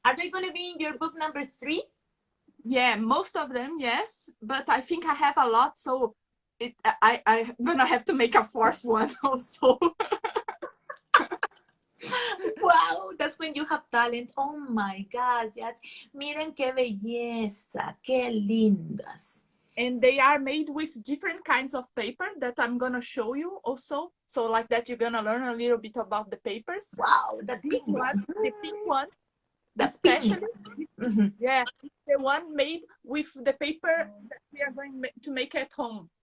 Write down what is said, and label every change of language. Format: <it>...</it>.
<en>Are they going to be in your book number 3? Yeah, most of them, yes. But I think I have a lot, so I'm going to have to make a 4th one also. Wow, that's when you have talent. Oh my God, yes.</en> <es>Miren qué belleza, qué lindas.</es> <en>And they are made with different kinds of paper that I'm going to show you also. So like that, you're going to learn a little bit about the papers. Wow, the pink one. The pink one. Especially. Yeah, the one made with the paper that we are going to make at home.</en>